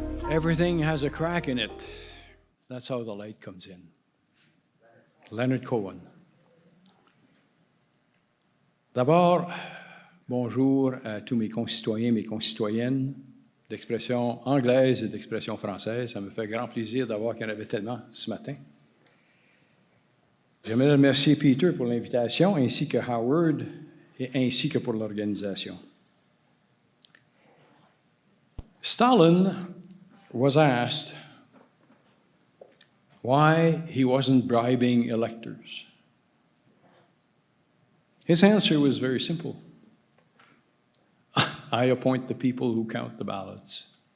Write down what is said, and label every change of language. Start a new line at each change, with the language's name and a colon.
English: Everything has a crack in it. That's how the light comes in. Leonard Cohen.
French: D'abord, bonjour à tous mes concitoyens, mes concitoyennes d'expression anglaise et d'expression française. Ça me fait grand plaisir d'avoir qu'il y en avait tellement ce matin. J'aimerais remercier Peter pour l'invitation, ainsi que Howard, et ainsi que pour l'organisation.
English: Stalin was asked why he wasn't bribing electors. His answer was very simple. I appoint the people who count the ballots.